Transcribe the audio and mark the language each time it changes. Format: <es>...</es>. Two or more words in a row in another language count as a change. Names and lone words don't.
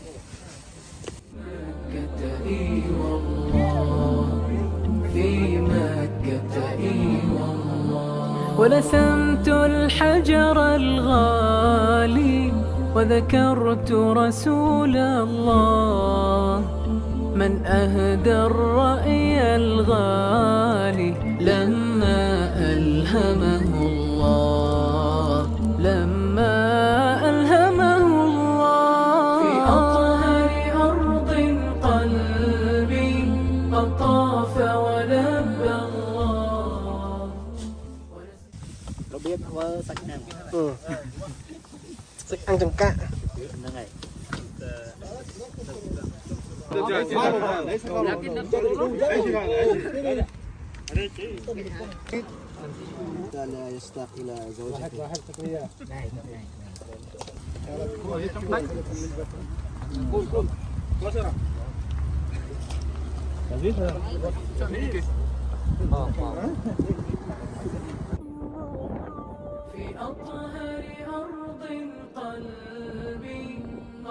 <ar>مكة والله في مكة والله ولثمت الحجر الغالي وذكرت رسول الله من أهدى الرأي الغالي لما ألهمه الله في أطهر أرض قلبي قد طاف ولبى الله</ar> <km>របៀបធ្វើសាច់អាំង សាច់អាំងចង្កាក់ ហ្នឹងហើយ</km> <ar>لا يشتاق إلى زوجته في أطهر أرض قلبي قد</ar>